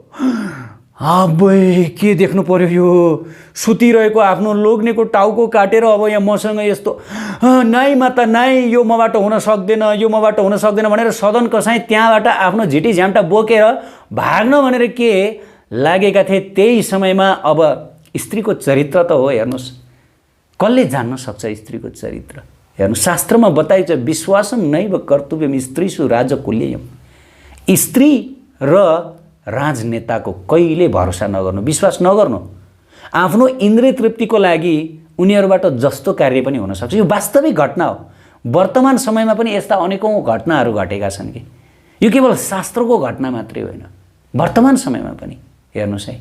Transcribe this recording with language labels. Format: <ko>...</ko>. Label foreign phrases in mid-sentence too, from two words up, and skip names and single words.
<ne>अबै के देख्नु पर्यो, यो सुतिरहेको आफ्नो लोग्नेको टाउको काटेर अब यहाँ मसँग यस्तो नाइ माता नाइ, यो मबाट हुन सक्दैन, यो मबाट हुन सक्दैन भनेर सदन कसाई त्यहाँबाट आफ्नो झिटी झ्याम्टा बोकेर भाग्न भनेर के लागेका थिए। त्यही समयमा अब स्त्रीको चरित्र त हो, हेर्नुहोस् कसले जान्न सक्छ स्त्रीको चरित्र। हेर्नु, शास्त्रमा बताइन्छ</ne> <sa>विश्वासम नैव कर्तव्यम स्त्रीषु राजकुल्यम।</sa> <ne>स्त्री र राजनेताको कहिले भरोसा नगर्नु, विश्वास नगर्नु। आफ्नो इन्द्रिय तृप्तिको लागि उनीहरूबाट जस्तो कार्य पनि हुनसक्छ। यो वास्तविक घटना हो। वर्तमान समयमा पनि यस्ता अनेकौँ घटनाहरू घटेका छन् कि यो केवल शास्त्रको घटना मात्रै होइन, वर्तमान समयमा पनि हेर्नुहोस् है।</ne>